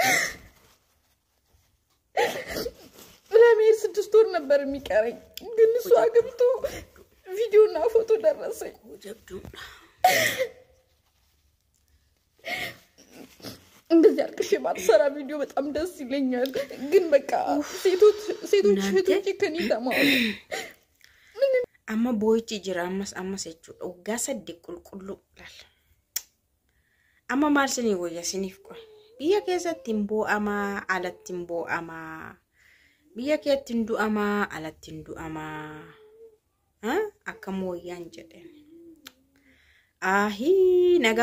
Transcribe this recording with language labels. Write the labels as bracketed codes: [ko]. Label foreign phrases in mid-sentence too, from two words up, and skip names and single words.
[am] ለምን 6 ወር ነበር የሚቀረኝ ግን እሱ አግብቶ ቪዲዮና ፎቶ ደረሰኝ። እንደዚህ አልቅሼ ባትሰራ ቪዲዮ በጣም ደስ ይለኛል። ግን በቃ ሴቶች እህቶቼ ከኔ ተማሩ። [om] amma boyichi jira ammas jechuudha waggaa 8 qulqullu laal amma maal sinii wayya siniif qoy biyya keessatti imbo'ama alatti imbo'ama biyya keetti ndu'ama alatti ndu'ama akkam wayyaan jedhen ahi nagaa